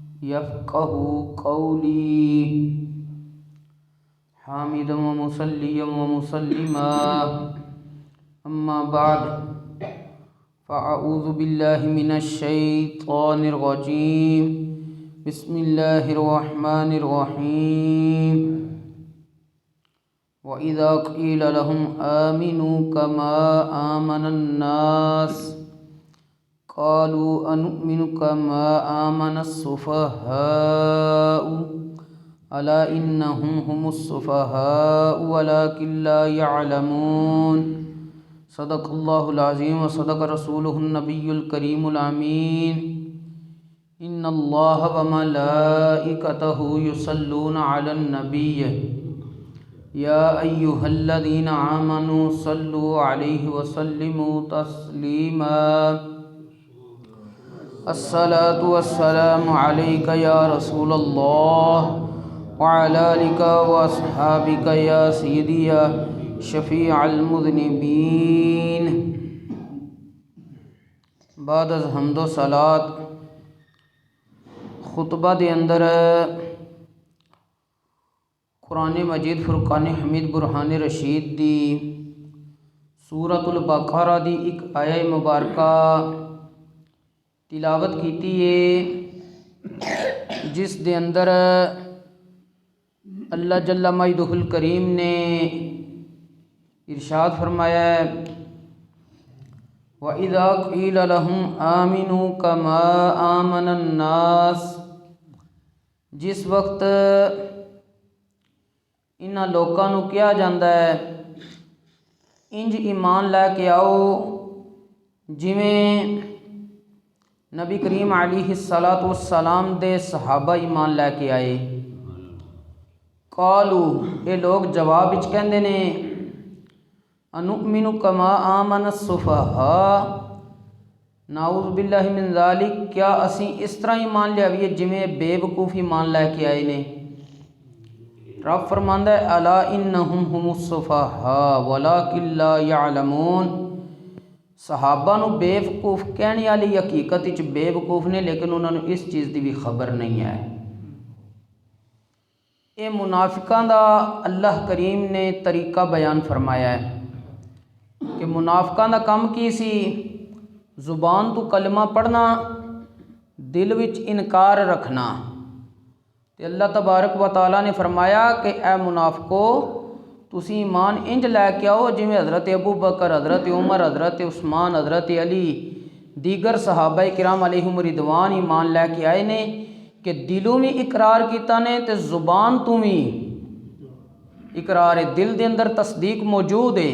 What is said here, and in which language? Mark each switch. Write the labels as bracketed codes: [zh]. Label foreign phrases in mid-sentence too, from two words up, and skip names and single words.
[ar] يفقهوا قولي. حامداً ومصلياً ومسلماً, أما بعد, فأعوذ بالله من الشيطان الرجيم. بسم الله الرحمن الرحيم. وإذا قيل لهم آمنوا كما آمن الناس قالوا أنؤمن كما آمن السفهاء ألا إنهم هم السفهاء ولكن لا يعلمون. صدق الله العظيم وصدق رسوله النبي الكريم الأمين. إن الله وملائكته يصلون على النبي يا أيها الذين آمنوا صلوا عليه وسلموا تسليما. الصلاة والسلام عليك يا رسول الله وعلى آلك وأصحابك يا سيدي يا شفيع المذنبين. [pa] بعد از حمد و صلوٰۃ خطبہ دے اندر قرآن مجید فرقان حمید برہان رشید دی سورۃ البقرہ دی ایک آیت مبارکہ تلاوت کی ہے, جس دے اندر اللہ جل مجدہ الکریم نے ارشاد فرمایا ہے, [ar] وإذا قيل لهم آمنوا كما آمن الناس. [pa] جس وقت انہاں لوکاں نوں کہا جاتا ہے انج ایمان لے کے آؤ جویں نبی کریم علیہ الصلوٰۃ والسلام دے صحابہ ایمان لے کے آئے. कालू, یہ لوگ جواب وچ کہندے نے, [ar] أنؤمن كما آمن السفهاء، نعوذ بالله من ذلك, [pa] کیا اسی اس طرح ایمان لیائیے جویں بیوقوف ایمان لے کے آئے نے. رب فرماندا ہے, [ar] ألا إنهم هم السفهاء ولكن لا يعلمون. [pa] صحابہ نوں بیوقوف کہنے والی حقیقت وچ بیوقوف نے، لیکن انہوں نے اس چیز کی بھی خبر نہیں ہے. یہ منافقاں دا اللہ کریم نے طریقہ بیان فرمایا ہے کہ منافقاں دا کام کی سی، زبان تو کلمہ پڑھنا، دل وچ انکار رکھنا. تو اللہ تبارک و تعالیٰ نے فرمایا کہ اے منافقو، تسی ایمان انج لے کے آؤ جویں حضرت ابو بکر, حضرت عمر، حضرت عثمان، حضرت علی، دیگر صحابہ کرام علیہم الرضوان ایمان لے کے آئے نے کہ دلوں میں اقرار کیا نے تو زبان تو بھی اقرار ہے، دل کے اندر تصدیق موجود ہے.